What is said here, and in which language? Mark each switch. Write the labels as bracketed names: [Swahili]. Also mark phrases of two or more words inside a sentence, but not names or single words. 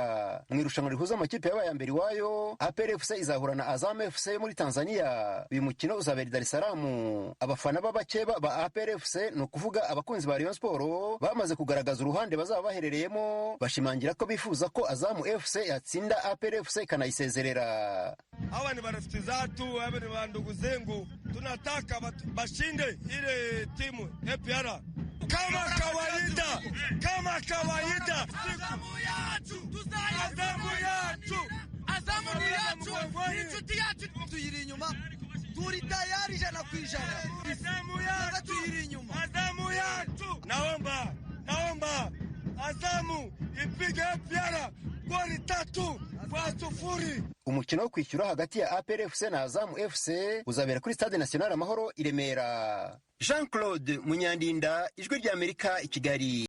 [Kinyarwanda] Mu irushanwa rihuza amakipe y'abayambere wayo APR FC izahura na Azam FC yo muri Tanzania. Uyu mukino uzabera Dar es Salaam. Abafana b'abakeba ba APR FC no kuvuga abakunzi ba Rayon Sport bamaze kugaragaza uruhande bazaba baherereyemo, bashimangira ko bifuza ko Azam FC yatsinda APR FC kanayisezerera. [Swahili] Hawa ni marafiki zatu, hawa ni ndugu zangu, tunataka bashinde ile timu APR kama kawaida, kama kawaida. [Kinyarwanda] Azamu yacu inshuti yacu tuyiri inyuma, turi tayari 100%. Azamu yacu tuyiri inyuma, Azamu yacu. [Swahili] Naomba Azamu ipige APR goli 3-0. [Kinyarwanda] Umukino wo kwishyura hagati ya APR FC na Azamu FC uzabera kuri Stade National Amahoro i Remera. Jean-Claude Munyandinda, Ijwi rya Amerika, i Kigali.